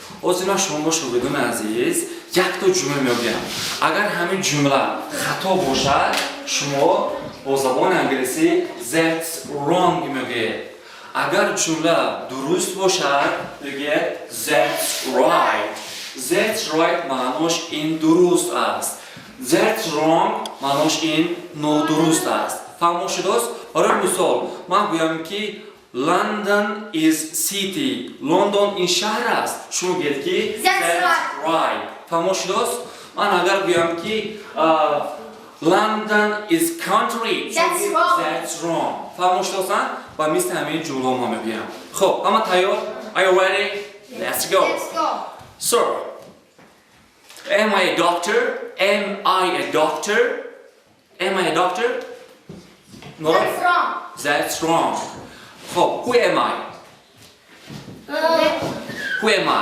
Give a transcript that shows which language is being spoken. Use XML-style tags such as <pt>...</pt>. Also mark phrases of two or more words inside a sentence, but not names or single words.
<tg>ҳозир ман шумо шогирдони азиз якта ҷумла мегӯям. Агар ҳамин ҷумла хато бошад, шумо бо забони англисӣ</tg> <en>that's wrong</en> <tg>мегӯед. Агар ҷумла дуруст бошад, мегӯед</tg> <en>that's right. That's right</en> <tg>маънош ин дуруст аст.</tg> <en>That's wrong</en> <tg>маънош ин нодуруст аст. Фаҳмо шудааст? Барои мисол, ман гӯям ки</tg> <en>London is city.</en> <tg>London ин шаҳр аст. Шумо гӯед ки</tg> <en>that's right.</en> <tg>Фаҳмо шудааст? Ман агар гӯям ки</tg> <en>London is country. That's wrong.</en> <tg>Фаҳмо шудааст? Ба мисли ҳамин ҷумла ма мегӯям. Хуб, ҳама тайёр?</tg> <en>Are you ready? Let's go. So, am I a doctor? Am I a doctor? Am I a doctor? No. That's wrong. That's wrong. Хуб, who am I? Who am I?</en>